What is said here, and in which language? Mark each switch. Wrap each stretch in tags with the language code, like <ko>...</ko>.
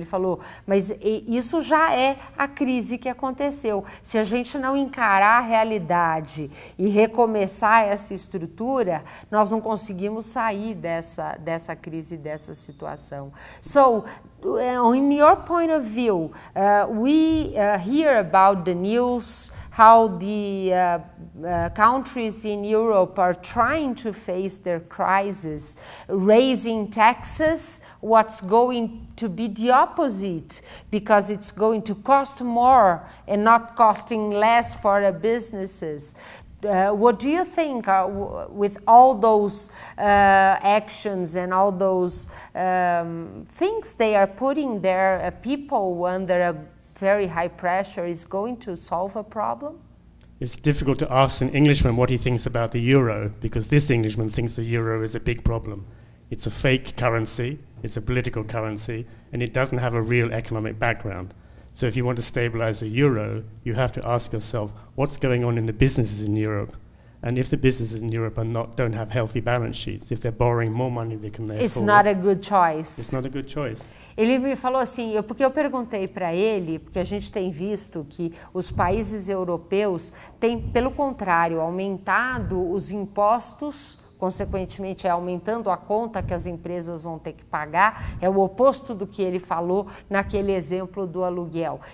<pt>Ele falou, mas isso já é a crise que aconteceu. Se a gente não encarar a realidade e recomeçar essa estrutura, nós não conseguimos sair dessa crise, dessa situação.</pt> <en>So, in your point of view, we hear about the news, how the countries in Europe are trying to face their crisis, raising taxes, what's going to be the opposite, because it's going to cost more and not costing less for the businesses. What do you think with all those actions and all those things they are putting their people under a very high pressure is going to solve a problem? It's difficult to ask an Englishman what he thinks about the euro, because this Englishman thinks the euro is a big problem. It's a fake currency, it's a political currency, and it doesn't have a real economic background. So if you want to stabilize the euro, you have to ask yourself, what's going on in the businesses in Europe? And if the businesses in Europe don't have healthy balance sheets, if they're borrowing more money than they can afford, it's not a good choice. It's not a good choice.</en> <pt>Ele me falou assim, porque eu perguntei para ele, porque a gente tem visto que os países europeus têm, pelo contrário, aumentado os impostos, consequentemente aumentando a conta que as empresas vão ter que pagar, é o oposto do que ele falou naquele exemplo do aluguel.</pt>